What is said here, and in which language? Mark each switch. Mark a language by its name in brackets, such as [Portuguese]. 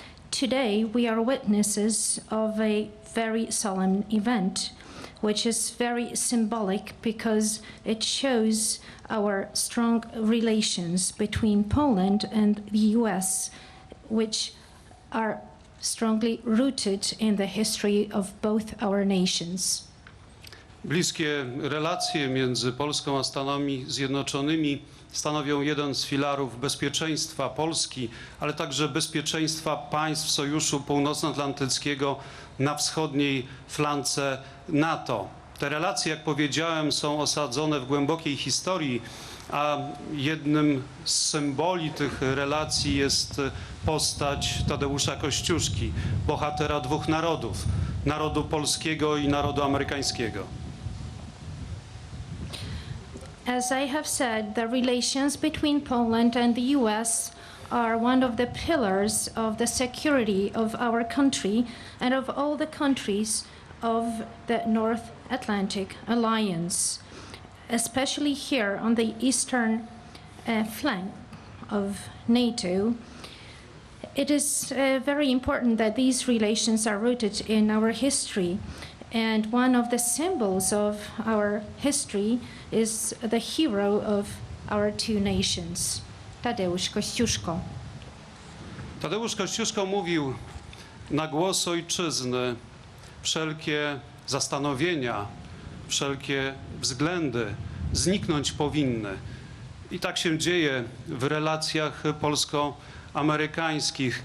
[English] Today, we are witnesses of a very solemn event, which is very symbolic because it shows our strong relations between Poland and the US, which are strongly rooted in the history of both our nations. [Polish] Bliskie relacje między Polską a Stanami Zjednoczonymi stanowią jeden z filarów bezpieczeństwa Polski, ale także bezpieczeństwa państw Sojuszu Północnoatlantyckiego na wschodniej flance NATO. Te relacje, jak powiedziałem, są osadzone w głębokiej historii, a jednym z symboli tych relacji jest postać Tadeusza Kościuszki, bohatera dwóch narodów, narodu polskiego i narodu amerykańskiego. [English] As I have said, the relations between Poland and the US are one of the pillars of the security of our country and of all the countries of the North Atlantic Alliance, especially here on the eastern flank of NATO. It is very important that these relations are rooted in our history, and one of the symbols of our history is the hero of our two nations, Tadeusz Kościuszko. [Polish] Tadeusz Kościuszko mówił: na głos ojczyzny wszelkie zastanowienia, wszelkie względy zniknąć powinny. I tak się dzieje w relacjach polsko-amerykańskich.